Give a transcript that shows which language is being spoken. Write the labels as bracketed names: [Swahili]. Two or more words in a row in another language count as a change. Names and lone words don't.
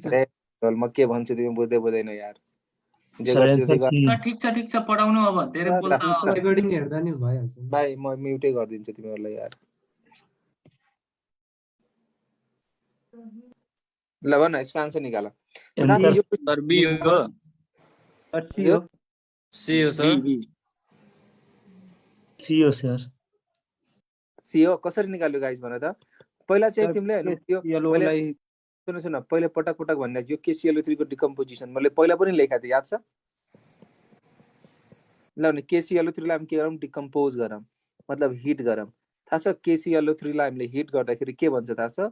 [Nepali] म के भन्छु तिमी बुझ्दैनौ यार। जे सर, गर्छु त्यही गर। ठिक छ पढाउनु। अब धेरै बोल्दा रेकर्डिङ हेर्दा नि भइहाल्छ। भाइ म म्युटै गरिदिन्छु तिमीहरूलाई यार। ल भन, यसको आन्सर निकाल। सर बी हो। सी हो सर। सी हो सर। सी हो। कसरी निकाल्यो गाइस भन त। पहिला चाहिँ तिमीले हैन सुन पहिले पटक भन्ने यो KClO3 को डिकम्पोजिसन मैले पहिला पनि लेखेको थिएँ, याद छ? ल भने KClO3 लाई हामी के गरौँ, डिकम्पोज गरौँ, मतलब हिट गरौँ। थाहा छ KClO3 लाई हामीले हिट गर्दाखेरि के भन्छ थाहा छ?